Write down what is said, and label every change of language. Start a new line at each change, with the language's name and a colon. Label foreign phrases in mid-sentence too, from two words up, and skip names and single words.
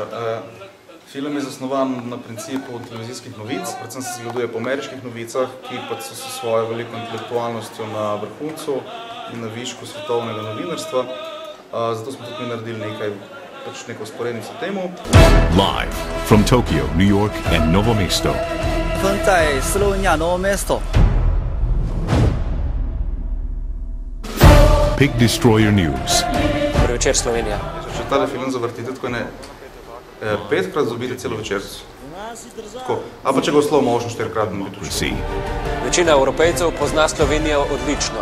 Slovenian: Film je zasnovan na principu televizijskih novic, predvsem se zgleduje po ameriških novicah, ki pa so s svojo veliko intelektualnostjo na vrhuncu in na višku svetovnega novinarstva. Zato smo tukaj naredili neko usporednico temu.
English: Live from Tokyo, New York and Novo Mesto.
Chinese: 在斯洛文尼亚 Novo Mesto.
English: Pig Destroyer News.
Slovenian: Prvi večer Slovenija. Če tale film zavrtite, tako ne 5krat dobite celo večerco. Ali pa če ga v
English: slow motion
Slovenian: 4krat dobite. Večina Evropejcev pozna Slovenijo odlično.